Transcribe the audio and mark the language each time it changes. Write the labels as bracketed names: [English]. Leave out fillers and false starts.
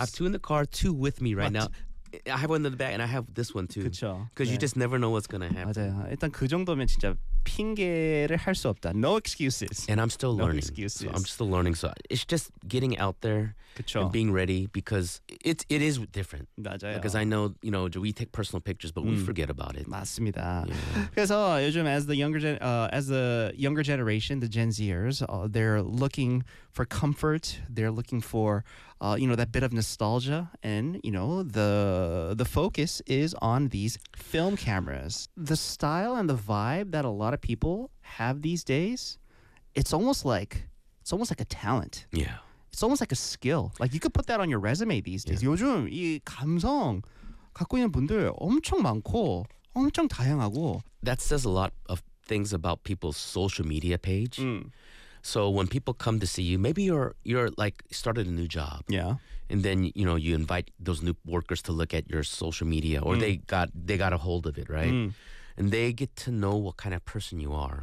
[English] I have 2 in the car, 2 with me right now. I have one in the back and I have this one too. [Korean] 그렇죠. [English] Because [Korean] 네. [English] you just never know what's going to happen. [Korean] 맞아요. 일단 그 정도면 진짜 핑계를 할 수 없다. [English] No excuses. And I'm still no learning. No excuses. So I'm still learning. So it's just getting out there [Korean] 그쵸. [English] and being ready because it is different. [Korean] 맞아요. [English] Because I know, you know, we take personal pictures but we forget about it. [Korean] 맞습니다. [English] Yeah. [Korean] 그래서 요즘 [English] as the younger generation, the Gen Zers, they're looking for comfort. They're looking for you know, that bit of nostalgia and, you know, the focus is on these film cameras. The style and the vibe that a lot of people have these days, it's almost like a talent. Yeah. It's almost like a skill. Like, you could put that on your resume these days. Yeah. [Korean] 요즘 이 감성 갖고 있는 분들 엄청 많고, 엄청 다양하고. [English] That says a lot of things about people's social media page. Mm. So when people come to see you, maybe you're like started a new job. Yeah. And then, you know, you invite those new workers to look at your social media or they got a hold of it, right? Mm. And they get to know what kind of person you are.